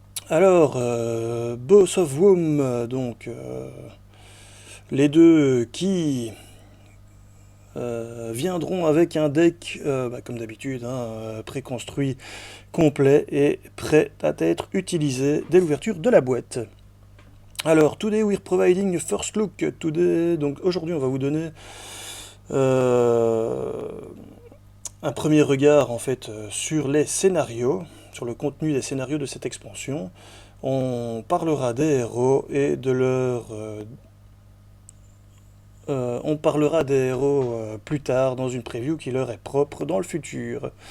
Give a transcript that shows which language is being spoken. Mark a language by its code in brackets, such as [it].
[fr] Alors, Boss of Womb, donc les deux qui viendront avec un deck, comme d'habitude, hein, préconstruit, complet et prêt à être utilisé dès l'ouverture de la boîte. [en] Alors, today we're providing a first look. [fr] Donc aujourd'hui, on va vous donner un premier regard en fait sur les scénarios, sur le contenu des scénarios de cette expansion. On parlera des héros et de leur on parlera des héros plus tard dans une preview qui leur est propre dans le futur.